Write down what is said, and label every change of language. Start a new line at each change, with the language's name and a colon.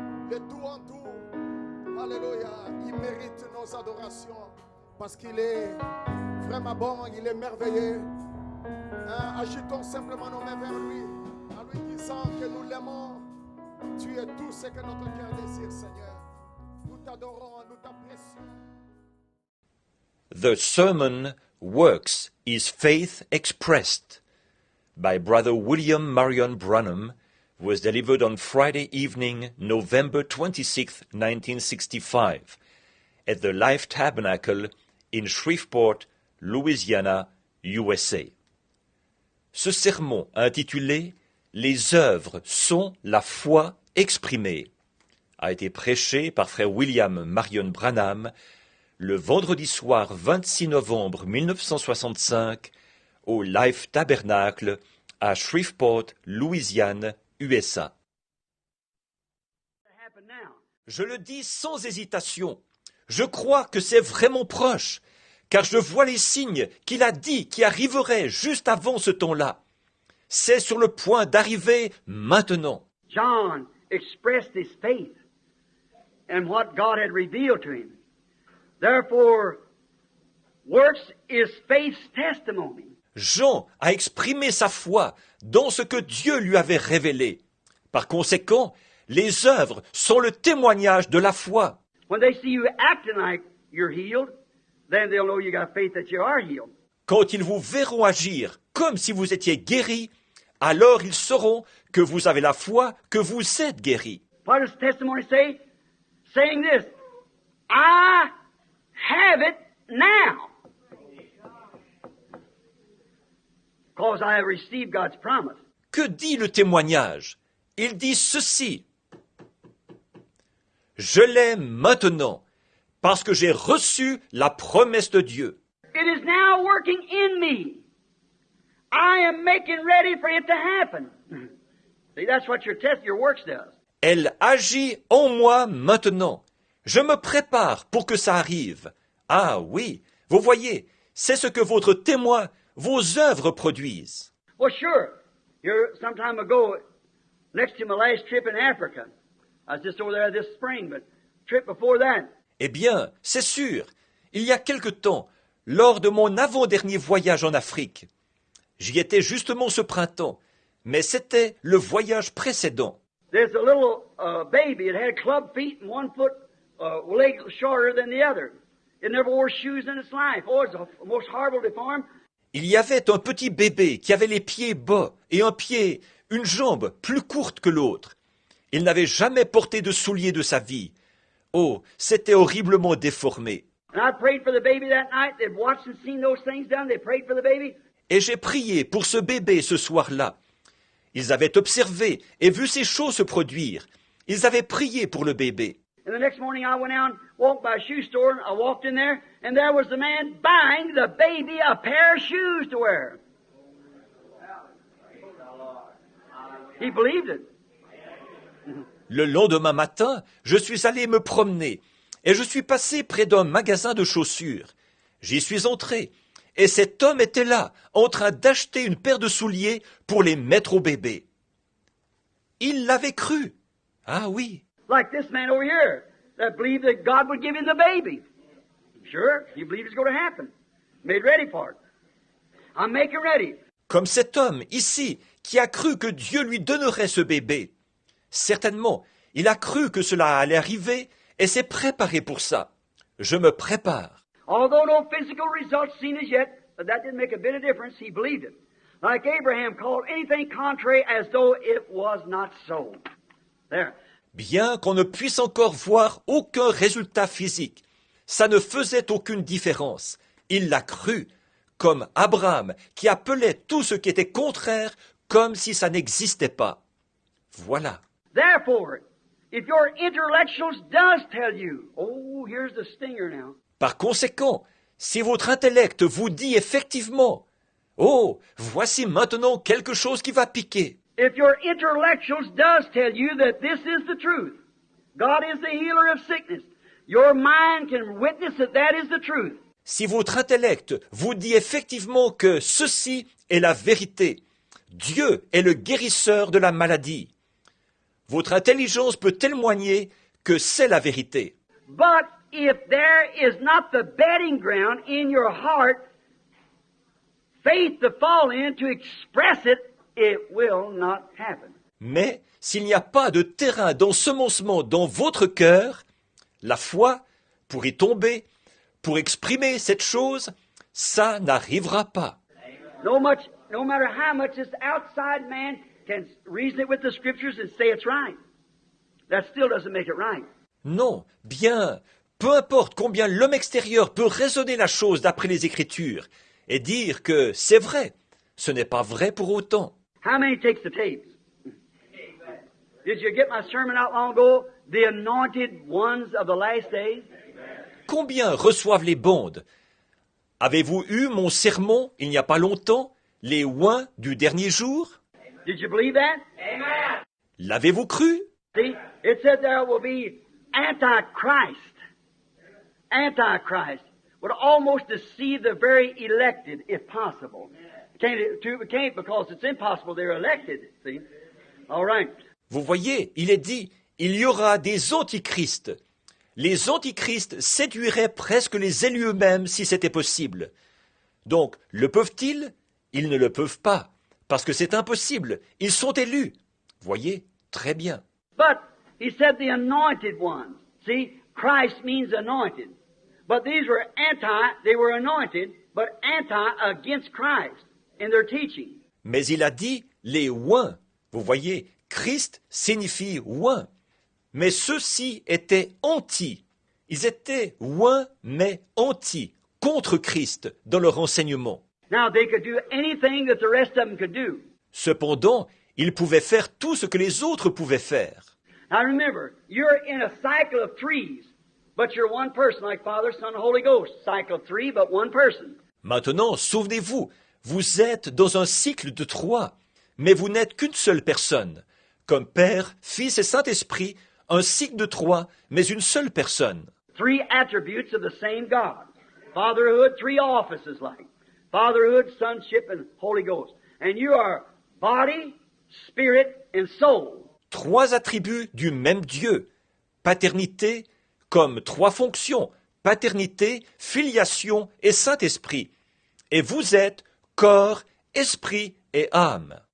French: Le tout en tout. Alléluia. Il mérite nos adorations parce qu'il est vraiment bon, il est merveilleux. Agitons simplement nos mains vers lui, en lui disant que nous l'aimons. Tu es tout ce que notre cœur désire, Seigneur. Nous t'adorons, nous t'apprécions.
English: The sermon Works is Faith Expressed by Brother William Marion Branham was delivered on Friday evening, November 26, 1965, at the Life Tabernacle in Shreveport, Louisiana, USA.
French: Ce sermon intitulé « Les œuvres sont la foi exprimée » a été prêché par frère William Marion Branham le vendredi soir 26 novembre 1965 au Life Tabernacle à Shreveport, Louisiane, USA. Je le dis sans hésitation, je crois que c'est vraiment proche, car je vois les signes qu'il a dit qui arriveraient juste avant ce temps-là. C'est sur le point d'arriver maintenant.
English: John expressed his faith in what God had revealed to him. Therefore, works is faith's testimony.
French: Jean a exprimé sa foi dans ce que Dieu lui avait révélé. Par conséquent, les œuvres sont le témoignage de la foi.
English: When they see you acting like you're healed, then they'll know you got faith that you are healed.
French: Quand ils vous verront agir comme si vous étiez guéri, alors ils sauront que vous avez la foi, que vous êtes guéri.
English: What does testimony say? Saying this, I have it now. Because I have received God's promise.
French: Que dit le témoignage? Il dit ceci. Je l'ai maintenant, parce que j'ai reçu la promesse de Dieu.
English: It is now working in me. I am making ready for it to happen. See, that's what your works does.
French: Elle agit en moi maintenant. Je me prépare pour que ça arrive. Ah oui, vous voyez, c'est ce que votre témoin, vos œuvres produisent.
English: Well, sure. Here, some time ago, next to my last trip in Africa, I was just over there this spring, but trip before that.
French: Eh bien, c'est sûr, il y a quelque temps, lors de mon avant-dernier voyage en Afrique, j'y étais justement ce printemps, mais c'était le voyage précédent.
English: There's a little baby that had club feet and one foot leg shorter than the other. It never wore shoes in its life. Oh, it's the most horrible deformed.
French: Il y avait un petit bébé qui avait les pieds bas et une jambe plus courte que l'autre. Il n'avait jamais porté de souliers de sa vie. Oh, c'était horriblement déformé.
English: And I prayed for the baby that night. They'd watched and seen those things done. They prayed for the baby.
French: Et j'ai prié pour ce bébé ce soir-là. Ils avaient observé et vu ces choses se produire. Ils avaient prié pour le bébé.
English: And the next morning I went out and walked by a shoe store, and I walked in there, and there was the man buying the baby a pair of shoes to wear. He believed it.
French: Le lendemain matin, je suis allé me promener et je suis passé près d'un magasin de chaussures. J'y suis entré et cet homme était là, en train d'acheter une paire de souliers pour les mettre au bébé. Il l'avait cru. Ah oui.
English: Like this man over here that believed that God would give him the baby. Sure, he believed it's going to happen. Made ready for it. I'm making ready.
French: Comme cet homme ici qui a cru que Dieu lui donnerait ce bébé. Certainement, il a cru que cela allait arriver et s'est préparé pour ça. Je me prépare.
English: Although no physical results seen as yet, but that didn't make a bit of difference. He believed it. Like Abraham called anything contrary as though it was not so. There.
French: Bien qu'on ne puisse encore voir aucun résultat physique, ça ne faisait aucune différence. Il l'a cru, comme Abraham, qui appelait tout ce qui était contraire comme si ça n'existait pas. Voilà.
English: Therefore, if your intellectuals does tell you, oh, here's the stinger now.
French: Par conséquent, si votre intellect vous dit effectivement, oh, voici maintenant quelque chose qui va piquer.
English: If your intellectuals does tell you that this is the truth, God is the healer of sickness, your mind can witness that that is the truth.
French: Si votre intellect vous dit effectivement que ceci est la vérité, Dieu est le guérisseur de la maladie, votre intelligence peut témoigner que c'est la vérité.
English: But if there is not the bedding ground in your heart, faith to fall in to express it, it will not happen.
French: Mais s'il n'y a pas de terrain d'ensemencement dans votre cœur, la foi, pour y tomber, pour exprimer cette chose, ça n'arrivera pas.
English: No matter how much this outside man can reason it with the scriptures and say it's right, that still doesn't make it right.
French: Non, bien, peu importe combien l'homme extérieur peut raisonner la chose d'après les Écritures et dire que c'est vrai, ce n'est pas vrai pour autant.
English: How many takes the tapes? Did you get my sermon out long ago? The anointed ones of the last days?
French: Combien reçoivent les bandes? Avez-vous eu mon sermon il n'y a pas longtemps, les oints du dernier jour?
English: Did you believe that? Amen.
French: L'avez-vous cru?
English: See, it said there will be Antichrist. Antichrist would almost deceive the very elected, if possible. Can't because it's impossible. They're elected. See? All right.
French: Vous voyez, il est dit, il y aura des antichrists. Les antichrists séduiraient presque les élus eux-mêmes si c'était possible. Donc, le peuvent-ils? Ils ne le peuvent pas, parce que c'est impossible. Ils sont élus. Voyez, très bien.
English: But he said the anointed ones. See, Christ means anointed. But these were they were anointed, but against Christ in their teaching.
French: Mais il a dit les oints. Vous voyez, Christ signifie oint. Mais ceux-ci étaient anti. Ils étaient oints, mais anti, contre Christ dans leur enseignement.
English: Now they could do anything that the rest of them could do.
French: Cependant, ils pouvaient faire tout ce que les autres pouvaient faire.
English: Now remember, you're in a cycle of threes, but you're one person, like Father, Son, Holy Ghost. Cycle of three, but one person.
French: Maintenant, souvenez-vous, vous êtes dans un cycle de 3, mais vous n'êtes qu'une seule personne. Comme Père, Fils et Saint-Esprit, un cycle de 3, mais une seule personne.
English: Three attributes of the same God. Fatherhood, three offices like. Fatherhood, sonship, and Holy Ghost. And you are body, spirit, and soul.
French: 3 attributs du même Dieu. Paternité, comme trois fonctions, paternité, filiation et Saint-Esprit. Et vous êtes corps, esprit et âme.